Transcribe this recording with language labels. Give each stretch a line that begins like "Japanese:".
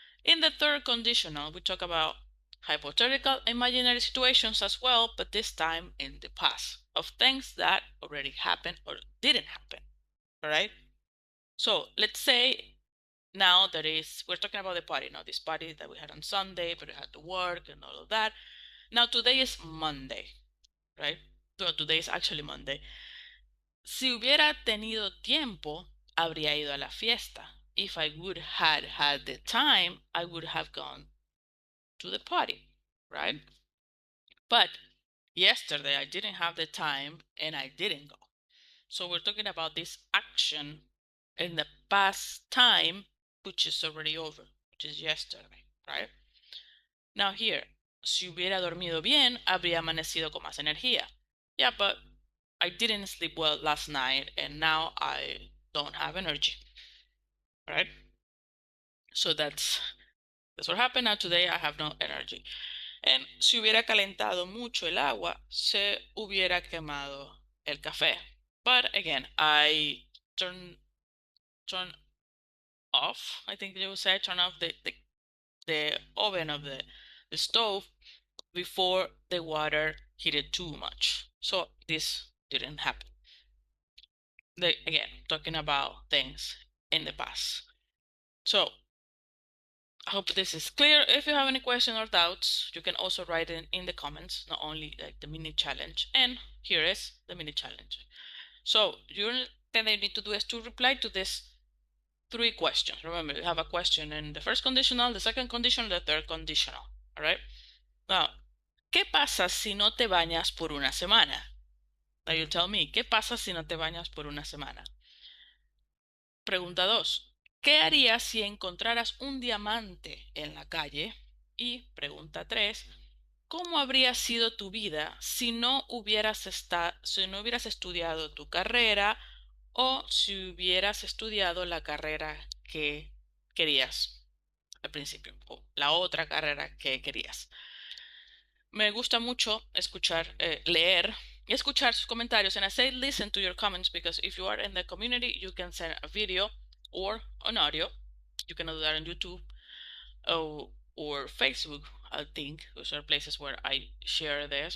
English: In the third conditional, we talk about hypothetical imaginary situations as well, but this time in the past, of things that already happened or didn't happen, all right? So let's say now we're talking about the party, this party that we had on Sunday, but we had to work and all of that. Now today is Monday, right? So today is actually Monday.
Spanish: Si hubiera tenido tiempo, habría ido a la fiesta.
English: If I would had the time, I would have gone to the party, right? But yesterday I didn't have the time and I didn't go. So we're talking about this action in the past time, which is already over, which is yesterday, right? Now here,
Spanish: si hubiera dormido bien, habría amanecido con más energía.
English: Yeah, but I didn't sleep well last night and now I don't have energy, right? So that's what happened. Now today I have no energy.
Spanish: And si hubiera calentado mucho el agua, se hubiera quemado el café.
English: But again, I turn off, I think they would say, turn off the oven of the stove before the water heated too much. So this didn't happen. Again, talking about things in the past. So I hope this is clear. If you have any questions or doubts, you can also write it in the comments, not only like the mini challenge. And here is the mini challenge. So the thing that you need to do is to reply to this 3 questions. Remember, you have a question in the first conditional, the second conditional, the third conditional. All right?
Spanish: Now, ¿qué pasa si no te bañas por una semana?
English: Now you tell me,
Spanish: ¿qué pasa si no te bañas por una semana? Pregunta 2. ¿Qué harías si encontraras un diamante en la calle? Y pregunta 3. ¿Cómo habría sido tu vida si no hubieras estudiado tu carrera o si hubieras estudiado la carrera que querías al principio o la otra carrera que querías? Me gusta mucho escuchar, leer y escuchar sus comentarios.
English: And I say listen to your comments because if you are in the community, you can send a video or an audio. You can do that on YouTube or Facebook, I think. Those are places where I share this.